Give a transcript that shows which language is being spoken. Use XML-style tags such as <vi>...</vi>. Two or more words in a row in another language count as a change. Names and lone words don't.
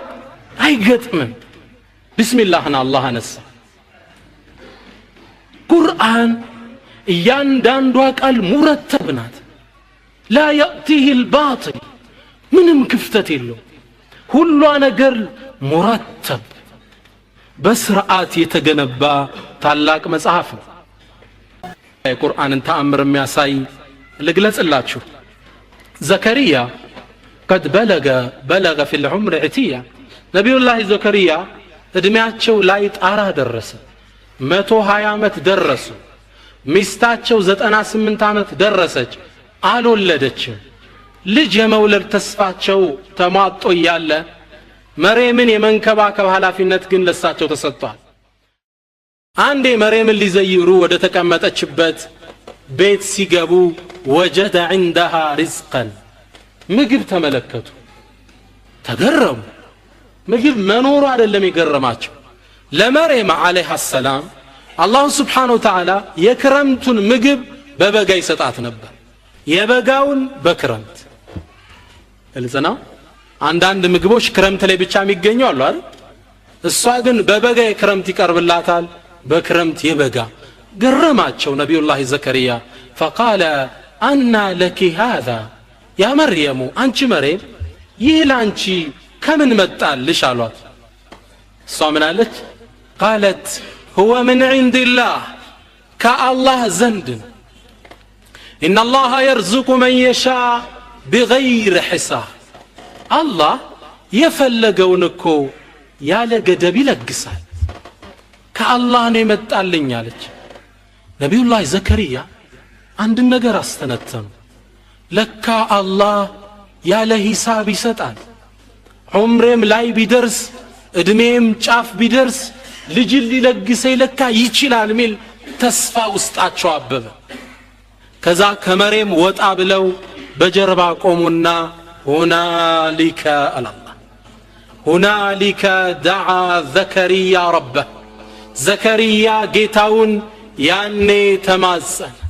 <am>አይገጥምም። ቢስሚላህን አላህ አነሳ። ቁርአን እያንዳንዷ ቃል ሙረተብ ናት።</am> <ar>لا يأتيه الباطل</ar> <am>ምንም ክፍተት የለው። ሁሉ ነገር ሙረተብ በስርዓት የተገነባ ታላቅ መጽሐፍ ነው። የቁርአንን ተአምር የሚያሳይ ልግለጽላችሁ። ዘከሪያ</am> <ar>قد بلغ في العمر عتيا</ar> <am>ነቢዩላህ ዘከሪያ እድሜያቸው ላይ ጣራ ደረሰ። 120 ዓመት ደረሱ። ሚስታቸው 98 ዓመት ደረሰች፣ አልወለደችም። ልጅ የመውለድ ተስፋቸው ተሟጦ እያለ መርየምን የመንከባከብ ኃላፊነት ግን ለሳቸው ተሰጥቷል። አንዴ መርየምን ሊዘይሩ ወደ ተቀመጠችበት ቤት ሲገቡ</am> <ar>وجد عندها رزقا</ar> <am>ምግብ ተመለከቱ፣ ተገረሙ። ምግብ መኖሩ አይደለም የገረማቸው። ለመርየም</am> <ar>عليها السلام</ar> <am>አላህ</am> <ar>سبحانه وتعالى</ar> <am>የክረምቱን ምግብ በበጋ ይሰጣት ነበር፣ የበጋውን በክረምት። እልዘና አንዳንድ ምግቦች ክረምት ላይ ብቻ የሚገኙ አሉ አይደል? እሷ ግን በበጋ የክረምት ይቀርብላታል፣ በክረምት የበጋ። ገረማቸው ነቢዩላህ ዘከሪያ።</am> <ar>فقال أنى لك هذا يا مريم</ar> <am>አንቺ መርየም ይህ ላንቺ ከምን መጣልሽ አሏት። እሷ ምን አለች?</am> <ar>قالت هو من عند الله كالله ዘንድ إن الله يرزق من يشاء بغير حساب الله የፈለገውን</ar> <am>እኮ ያለ ገደብ ይለግሳል፣ ከአላህ ነው የመጣልኝ አለች። ነቢዩላህ ዘከሪያ አንድ ነገር አስተነተኑ። ለካ አላህ ያለ ሂሳብ ይሰጣል። ዑምሬም ላይ ቢደርስ እድሜም ጫፍ ቢደርስ ልጅ ሊለግሰኝ ለካ ይችላል ሚል ተስፋ ውስጣቸው አበበ። ከዛ ከመሬም ወጣ ብለው በጀርባ ቆሙና</am> <ar>هنالك الله هنالك دعا زكريا ربه</ar> <am>ዘከሪያ ጌታውን ያኔ ተማጸነ</am>